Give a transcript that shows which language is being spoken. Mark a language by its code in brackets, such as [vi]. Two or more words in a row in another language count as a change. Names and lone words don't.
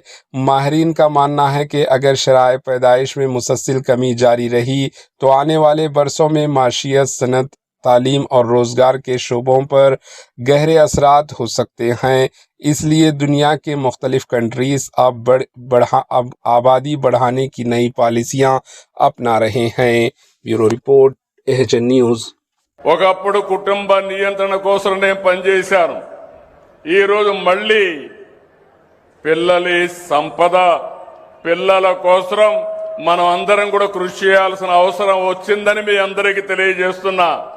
[ur] ماہرین کا ماننا ہے کہ اگر شرح پیدائش میں مسلسل کمی جاری رہی تو آنے والے برسوں میں معیشت، صنعت، تعلیم اور روزگار کے شعبوں پر گہرے اثرات ہو سکتے ہیں۔ اس لیے دنیا کے مختلف کنٹریز اب آبادی بڑھانے کی نئی پالیسیاں اپنا رہے ہیں۔ [en] Bureau Report AHN News. [te] ఒకప్పుడు కుటుంబ నియంత్రణ కోసం నేను పనిచేశాను। ఈరోజు మళ్ళీ పిల్లలి సంపద, పిల్లల కోసం మనం అందరం కూడా కృషి చేయాల్సిన అవసరం వచ్చిందని మీ అందరికీ తెలియజేస్తున్నా।